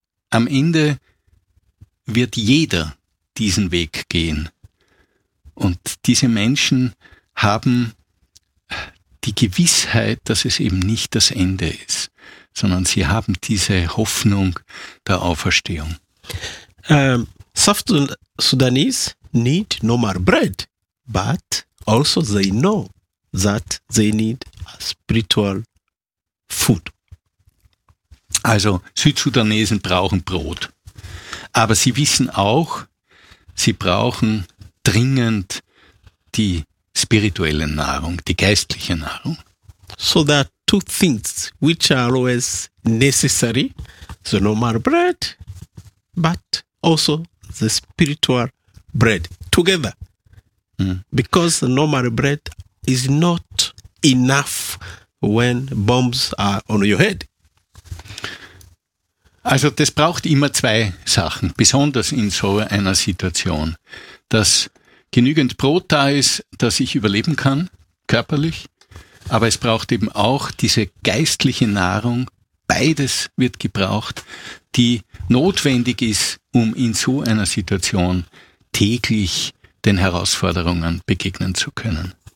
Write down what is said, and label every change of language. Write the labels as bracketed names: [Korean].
[German] Am Ende wird jeder diesen Weg gehen. Und diese Menschen haben die Gewissheit, dass es eben nicht das Ende ist, sondern sie haben diese Hoffnung der Auferstehung. [English] South Sudanese need no more bread, but also they know that they need a spiritual food. [German] Also Südsudanesen brauchen Brot, aber sie wissen auch, sie brauchen dringend die spirituelle Nahrung, die geistliche Nahrung. [English] So there are two things which are always necessary. So no more bread, but also the spiritual bread together. Mm. Because the normal bread is not enough when bombs are on your head. [German] Also das braucht immer zwei Sachen, besonders in so einer Situation, dass genügend Brot da ist, dass ich überleben kann, körperlich, aber es braucht eben auch diese geistliche Nahrung, beides wird gebraucht, die notwendig ist, um in so einer Situation täglich den Herausforderungen begegnen zu können.